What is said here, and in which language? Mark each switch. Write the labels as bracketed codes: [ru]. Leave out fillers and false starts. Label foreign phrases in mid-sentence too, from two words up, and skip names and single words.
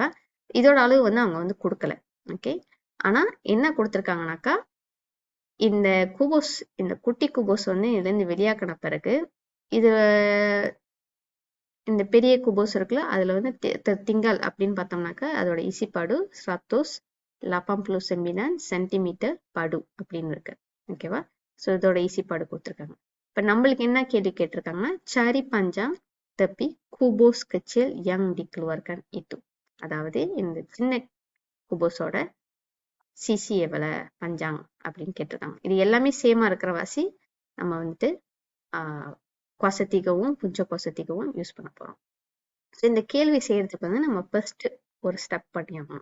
[ta] இதோட அளவு வந்து அவங்க வந்து கொடுக்கல. ஓகே, ஆனா என்ன கொடுத்துருக்காங்கனாக்கா, இந்த குபோஸ், இந்த குட்டி குபோஸ் வந்து இதுல இருந்து வெளியாக்கின பிறகு இது இந்த பெரிய குபோஸ் இருக்குல்ல, அதுல வந்து திங்கள் அப்படின்னு பார்த்தோம்னாக்கா அதோட இசிப்பாடு 189 [ms] sentimeter padu [ta] அப்படின்னு இருக்கு. ஓகேவா? ஸோ இதோட இசிப்பாடு கொடுத்துருக்காங்க. இப்ப நம்மளுக்கு என்ன கேள்வி கேட்டிருக்காங்கன்னா, [ms] cari panjang tepi kubus kecil yang dikeluarkan itu. [ta] அதாவது இந்த சின்ன குபோஸோட சிசி எவ்வளவு பஞ்சாங் அப்படின்னு கேட்டிருக்காங்க. இது எல்லாமே சேமா இருக்கிற வாசி நம்ம வந்துட்டு கொசத்திகவும் புஞ்ச கொசத்திகவும் யூஸ் பண்ண போறோம். ஸோ இந்த கேள்வி செய்யறதுக்கு வந்து நம்ம ஃபர்ஸ்ட் ஒரு ஸ்டெப் பண்ணியாகணும்.